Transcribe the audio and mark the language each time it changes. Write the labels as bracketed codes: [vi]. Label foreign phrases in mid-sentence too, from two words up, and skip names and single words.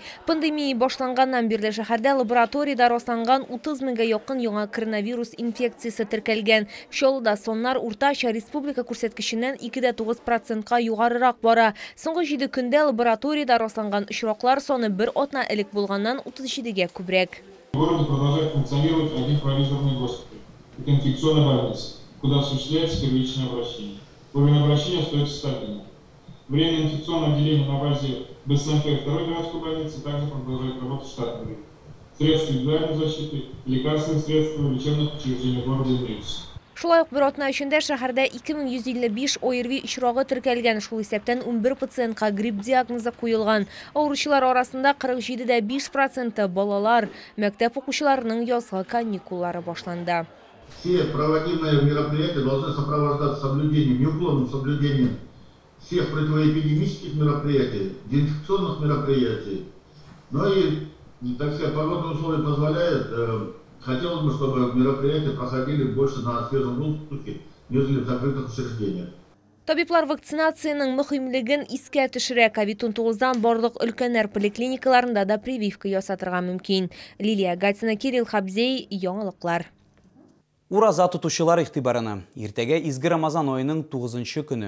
[tt] Пандемия башланганнан бирле шәһәрдә лабораторияда расланган 30 меңгә якын яңа коронавирус инфекциясы теркәлгән. Шулда соннар уртача республика күрсәткеченнән 2,9%-ка югарырак бара. Соңгы 7 көндә лабораторияда расланган очраклар саны бер атна элек булганнан 37-гә күбрәк. [ru] В городе продолжает функционировать один провизорный госпиталь. Это инфекционная больница, куда осуществляется первичное обращение. Уровень обращения остается стабильным. Временное инфекционное отделение на базе БСМФ второй городской больницы также продолжает работать в штатном режиме. Средства индивидуальной защиты, лекарственные средства в лечебных учреждениях города имеются. [tt] Шулай ук бер атна эчендә шәһәрдә 2155 ОРВИ очрагы теркәлгән. Шул исәптән 11 пациентка грипп диагнозы куелган. Авыручылар арасында 47,5% балалар. Мәктәп укучыларының язгы каникуллары башланды. [ru] Все проводимые мероприятия должны сопровождаться соблюдением, неуклонным соблюдением всех противоэпидемических мероприятий, дезинфекционных мероприятий. Ну и, так сказать, погодные условия позволяют, хотелось бы, чтобы мероприятия проходили больше на свежем воздухе, нежели в закрытых учреждениях. [tt] Табиблар вакцинацияның мөһимлеген искә төшерә. COVID-19-дан барлык өлкәннәр поликлиникаларында да прививка ясатырга мөмкин. Лилия Гатина, Кирилл Хабзей, яңалыклар. Ураза тутучылар игътибарына. Иртәгә изге Рамазан айының 9-нчы көне.